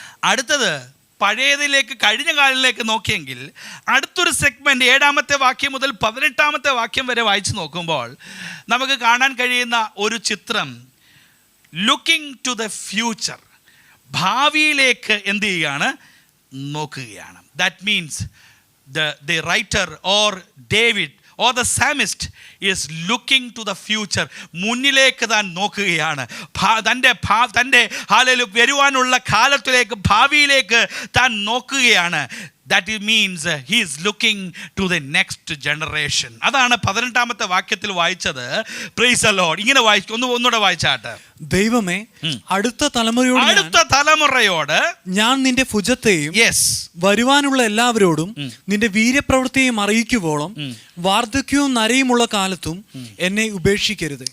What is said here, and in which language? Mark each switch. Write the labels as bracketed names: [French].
[Malayalam] അടുത്തത് പഴയതിലേക്ക്, കഴിഞ്ഞ കാലിലേക്ക് നോക്കിയെങ്കിൽ അടുത്തൊരു സെഗ്മെൻറ്റ് 7-ാമത്തെ വാക്യം മുതൽ 18-ാമത്തെ വാക്യം വരെ വായിച്ചു നോക്കുമ്പോൾ നമുക്ക് കാണാൻ കഴിയുന്ന ഒരു ചിത്രം, [English] looking to the future, [Malayalam] ഭാവിയിലേക്ക് എന്ത് ചെയ്യുകയാണ്? നോക്കുകയാണ്. [English] That means the writer or David or the psalmist is looking to the future. [Malayalam] മുന്നിലേക്ക് താൻ നോക്കുകയാണ്. തൻ്റെ ഹല്ലേലൂയ വരുവാനുള്ള കാലത്തിലേക്ക്, ഭാവിയിലേക്ക് താൻ നോക്കുകയാണ്. [English] That means he is looking to the next generation. [Malayalam] അതാണ് 18-ാമത്തെ വാക്യത്തിൽ വായിച്ചത്. Praise the Lord. ഇങ്ങനെ ഒന്നുകൂടെ വായിച്ചാട്ടെ. ദൈവമേ, അടുത്ത തലമുറയോട് ഞാൻ നിന്റെ ഭുജത്തെയും വരുവാനുള്ള എല്ലാവരോടും നിന്റെ വീര്യപ്രവൃത്തിയെയും അറിയിക്കുവോളം വാർദ്ധക്യവും നരയുമുള്ള കാലത്തും എന്നെ ഉപേക്ഷിക്കരുത്.